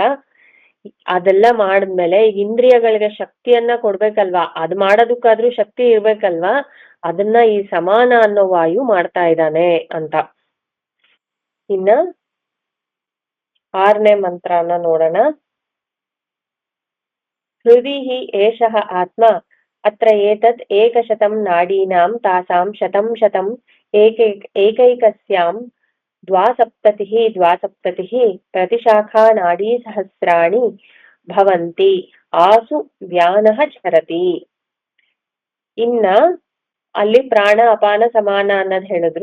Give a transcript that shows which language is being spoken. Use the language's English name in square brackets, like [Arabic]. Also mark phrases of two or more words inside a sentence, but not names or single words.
[Kannada] ಅದೆಲ್ಲ ಮಾಡಿದ್ಮೇಲೆ ಈಗ ಇಂದ್ರಿಯಗಳಿಗೆ ಶಕ್ತಿಯನ್ನ ಕೊಡ್ಬೇಕಲ್ವಾ, ಅದ್ ಮಾಡೋದಕ್ಕಾದ್ರೂ ಶಕ್ತಿ ಇರ್ಬೇಕಲ್ವಾ, ಅದನ್ನ ಈ ಸಮಾನ ಅನ್ನೋ ವಾಯು ಮಾಡ್ತಾ ಇದ್ದಾನೆ ಅಂತ. ಇನ್ನ 6ನೇ ಮಂತ್ರನ ನೋಡೋಣ. [Sanskrit] ಹೃದಿ ಏಷಃ ಆತ್ಮ ಅತ್ರ ಏತದ್ ಏಕಶತಂ ನಾಡೀನಾಂ ತಾಸಾಂ ಶತಂ ಏಕೈಕಸ್ಯಾಂ ದ್ವಾಸಪ್ತತಿಃ ಪ್ರತಿಶಾಖಾ ನಾಡೀ ಸಹಸ್ರಾಣಿ ಭವಂತಿ ಆಸು ವ್ಯಾನಃ ಚರತಿ. [Kannada] ಇನ್ನ ಅಲ್ಲಿ ಪ್ರಾಣ ಅಪಾನ ಸಮಾನ ಅನ್ನೋದ್ ಹೇಳಿದ್ರು.